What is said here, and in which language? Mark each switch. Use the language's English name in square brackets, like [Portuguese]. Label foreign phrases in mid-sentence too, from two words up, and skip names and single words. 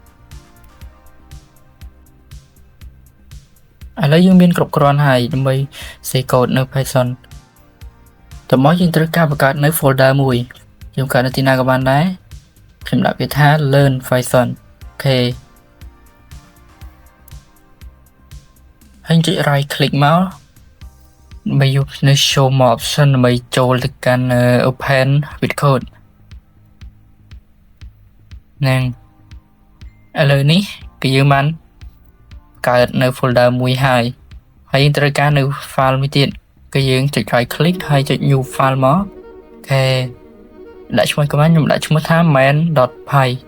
[Khmer] ឥឡូវយើងមានគ្រប់គ្រាន់ហើយដើម្បី [English] C Code [Khmer] នៅ Python តើមកយើងត្រូវការបង្កើតនៅ folder មួយយើងបង្កើតនៅទីណាក៏បានដែរខ្ញុំដាក់វាថា [English] learn Python [Khmer] អូខេហើយចុច [English] right click [Khmer] មកដើម្បីយកនៅ [English] show more option [Khmer] ដើម្បីចូលទៅកាន់ [English] open with code [Khmer] ហ្នឹងឥឡូវនេះគឺយើងបានកើតនៅ folder មួយហើយយើងត្រូវការនៅ file មួយទៀតគឺយើងចុច [English] right click [Khmer] ហើយចុច [English] new file [Khmer] មកអូខេដាក់ឈ្មោះcommand ខ្ញុំដាក់ឈ្មោះថា main.py